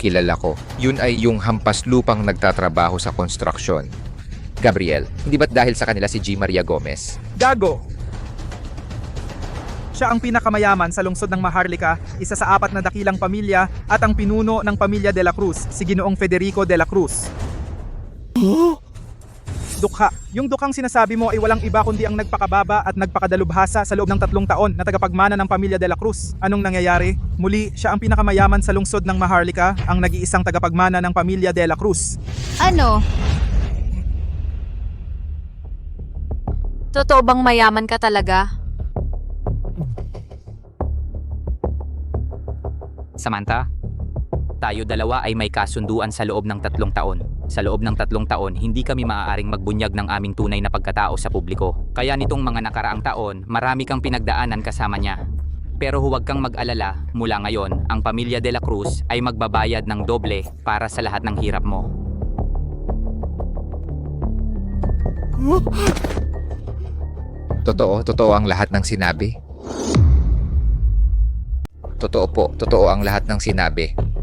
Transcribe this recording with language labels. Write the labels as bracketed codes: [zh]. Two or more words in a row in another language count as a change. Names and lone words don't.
[tl] kilala ko. Yun ay yung hampas lupang nagtatrabaho sa konstruksyon. Gabriel, hindi ba't dahil sa kanila si G. Maria Gomez? Gago! Siya ang pinakamayaman sa lungsod ng Maharlika, isa sa 4 na dakilang pamilya at ang pinuno ng pamilya de la Cruz, si Ginoong Federico de la Cruz. Dukha. Yung dukhang sinasabi mo ay walang iba kundi ang nagpakababa at nagpakadalubhasa sa loob ng 3 taon na tagapagmana ng pamilya de la Cruz. Anong nangyayari? Muli, siya ang pinakamayaman sa lungsod ng Maharlika, ang nag-iisang tagapagmana ng pamilya de la Cruz. Ano? Totoo bang mayaman ka talaga? Samantha, tayo dalawa ay may kasunduan sa loob ng 3 taon. Sa loob ng 3 taon, hindi kami maaaring magbunyag ng aming tunay na pagkatao sa publiko. Kaya nitong mga nakaraang taon, marami kang pinagdaanan kasama niya. Pero huwag kang mag-alala, mula ngayon, ang pamilya de la Cruz ay magbabayad ng doble para sa lahat ng hirap mo. Totoo ang lahat ng sinabi. Totoo ang lahat ng sinabi.